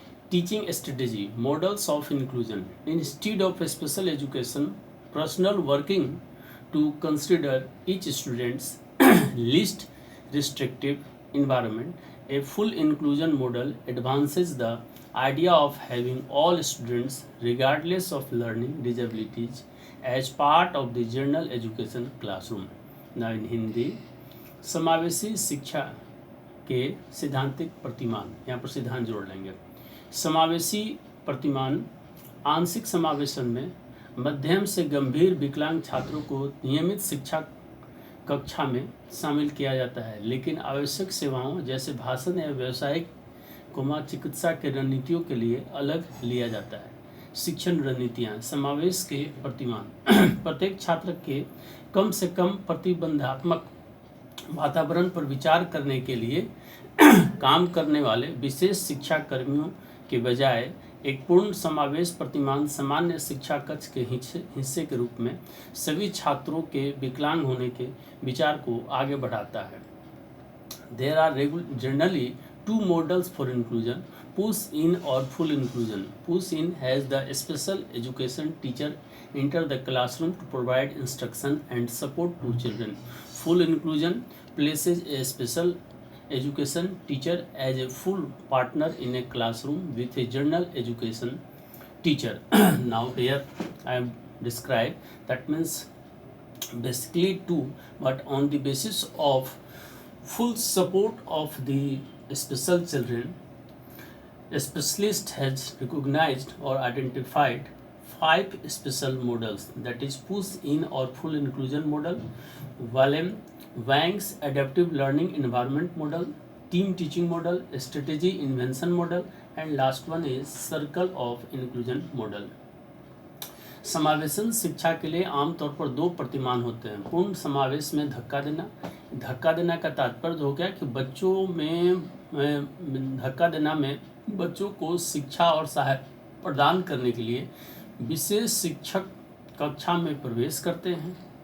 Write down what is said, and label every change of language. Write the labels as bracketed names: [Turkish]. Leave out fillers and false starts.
[English] Teaching strategy: models of inclusion. Instead of a special education personnel working to consider each student's least restrictive environment, a full inclusion model advances the idea of having all students, regardless of learning disabilities, as part of the general education classroom. Now in Hindi, [Hindi] समावेशी शिक्षा के सिद्धांतिक प्रतिमान, यहाँ पर सिद्धांत जोड़ लेंगे। समावेशी प्रतिमान: आंशिक समावेशन में मध्यम से गंभीर विकलांग छात्रों को नियमित शिक्षा कक्षा में शामिल किया जाता है, लेकिन आवश्यक सेवाओं जैसे भाषण या व्यावसायिक चिकित्सा के रणनीतियों के लिए अलग लिया जाता है। शिक्षण रणनीतियाँ: समावेश के प्रतिमान: प्रत्येक छात्र के कम से कम प्रतिबंधात्मक वातावरण पर विचार करने के लिए काम करने वाले विशेष शिक्षा कर्मियों के बजाय एक पूर्ण समावेश प्रतिमान सामान्य शिक्षा कक्ष के हिस्से के रूप में सभी छात्रों के विकलांग होने के विचार को आगे बढ़ाता है। [English] There are generally two models for inclusion: push in or full inclusion. Push in has the special education teacher enter the classroom to provide instruction and support to children. Full inclusion places a special education teacher as a full partner in a classroom with a general education teacher. Now here I am described, that means basically two, but on the basis of full support of the special children, A specialist has recognized or identified 5 special models, that is push-in or full inclusion model, Wang's adaptive learning environment model, team teaching model, strategy invention model, and last one is circle of inclusion model. [Hindi] समावेशन शिक्षा के लिए आमतौर पर 2 प्रतिमान होते हैं। पूर्ण समावेश में धक्का देना का तात्पर्य हो गया कि बच्चों में धक्का देना में बच्चों को शिक्षा और सहायता प्रदान करने के लिए विशेष शिक्षक कक्षा में प्रवेश करते हैं।